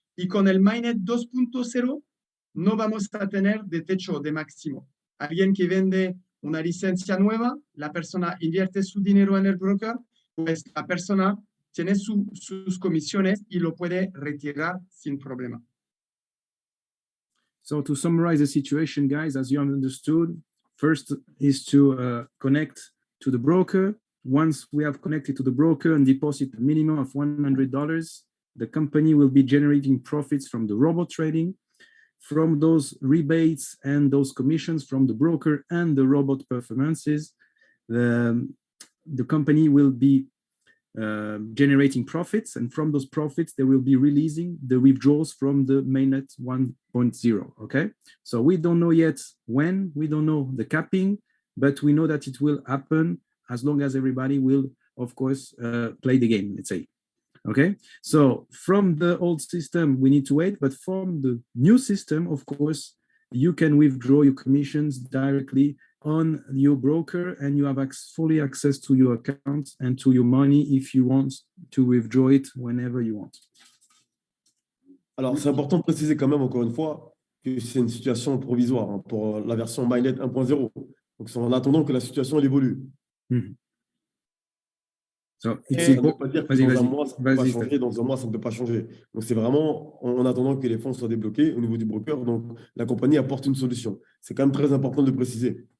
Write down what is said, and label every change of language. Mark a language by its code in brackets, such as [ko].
[es] Y con el Mainnet 2.0 no vamos a tener de techo de máximo. Alguien que vende una licencia nueva, la persona invierte su dinero en el broker, pues la persona tiene sus comisiones y lo puede retirar sin problema. [en] So to summarize the situation, guys, as you have understood, first is to connect to the broker. Once we have connected to the broker and deposit a minimum of $100, the company will be generating profits from the robot trading, from those rebates and those commissions from the broker and the robot performances. The company will be generating profits, and from those profits they will be releasing the withdrawals from the mainnet 1.0. okay, so we don't know yet when, we don't know the capping, but we know that it will happen as long as everybody will, of course, play the game, let's say. Okay, so from the old system we need to wait, but from the new system, of course, you can withdraw your commissions directly on your broker, and you have fully access to your account and to your money if you want to withdraw it whenever you want. [fr] Alors, c'est important de préciser quand même, encore une fois, que c'est une situation provisoire, hein, pour la version Mainnet 1.0. Donc, c'est en attendant que la situation elle évolue. Mm-hmm. So, ça ne veut pas dire que dans un mois, ça ne peut pas changer, dans un mois, ça ne peut pas changer. Donc, c'est vraiment en attendant que les fonds soient débloqués au niveau du broker. Donc, la compagnie apporte une solution. C'est quand même très important de le préciser.